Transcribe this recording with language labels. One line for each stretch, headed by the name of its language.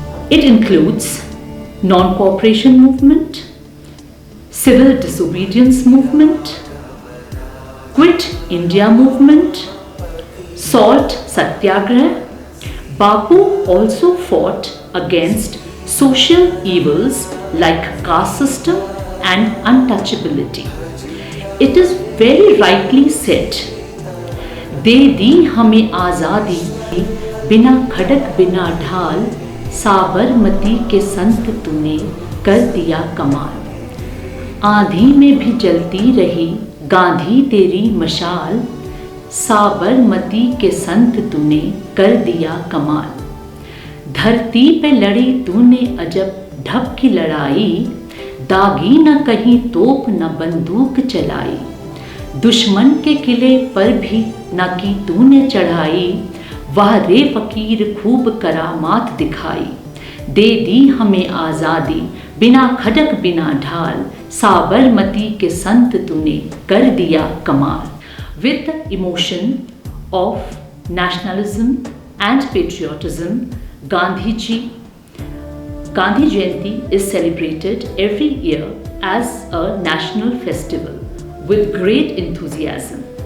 English: It includes non-cooperation movement, civil disobedience movement, Quit India movement, salt satyagrah. Bapu also fought against social evils like caste system and untouchability. It is very rightly said,
Hindi: दे दी हमें आज़ादी, बिना खड़क बिना ढाल, साबरमती के संत तूने कर दिया कमाल. आंधी में भी जलती रही गांधी तेरी मशाल, साबरमती के संत तूने कर दिया कमाल. धरती पे लड़ी तूने अजब ढब की लड़ाई, दागी न कहीं तोप न बंदूक चलाई. दुश्मन के किले पर भी न की तूने चढ़ाई, वाह रे फकीर खूब करामात दिखाई. दे दी हमें आज़ादी, बिना खड़क बिना ढाल, साबरमती के संत तूने कर दिया कमाल.
English: With the emotion of nationalism and patriotism, Gandhi Jayanti is celebrated every year as a national festival with great enthusiasm.